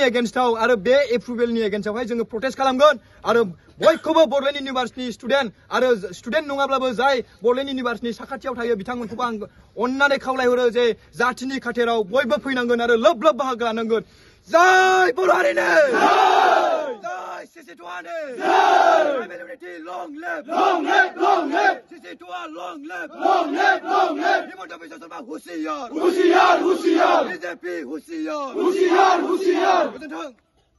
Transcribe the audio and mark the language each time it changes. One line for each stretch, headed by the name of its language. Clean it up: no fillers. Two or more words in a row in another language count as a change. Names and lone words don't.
Bodo: एगेन्स्टआव आरो बे एप्रुभेलनि एगेन्स्टआवहाय जोङो प्रटेस्ट खालामगोन आरो बयखौबो बड'लेण्ड इउनिभार्सिटिनि स्टुडेन्ट आरो स्टुडेन्ट नङाब्लाबो जाय बड'लेण्ड इउनिभार्सिटिनि साखाथियाव थायो बिथांमोनखौबो आं अननानै खावलायहरो जे जातिनि खाथेराव बयबो फैनांगोन आरो लोब लोब बाहागो लानांगोन जय बर' हारिनो जय सिसिटुआनो
English: tribal unity long live long live long live
Bodo: सिसिटुआ
English: long live long live long live
Bodo: हिमन्त बिश्व शर्मा
Hindi: होशियार होशियार होशियार
Bodo: बीजेपी
Hindi: होशियार होशियार होशियार
Bodo: गोजोन्थों